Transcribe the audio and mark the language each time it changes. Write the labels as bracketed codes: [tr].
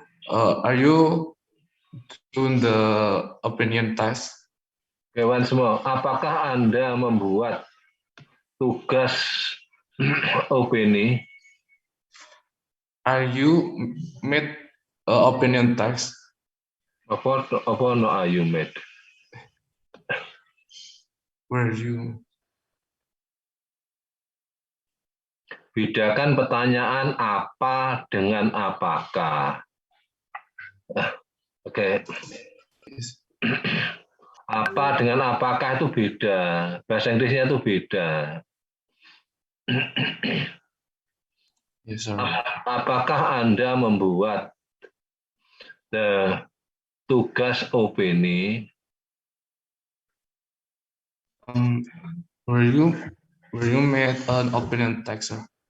[en] Are you doing the opinion test? Oke, once more. [id] Apakah Anda membuat tugas opini? [en] Are you made opinion test? Apa no are you made? Where you? [id] Bedakan pertanyaan apa dengan apakah. Oke. Apa dengan apakah itu beda. Bahasa Inggrisnya itu beda. [en] Yes, sir. [id] Apakah Anda membuat tugas opini? [en] Were you made an opinion text, sir?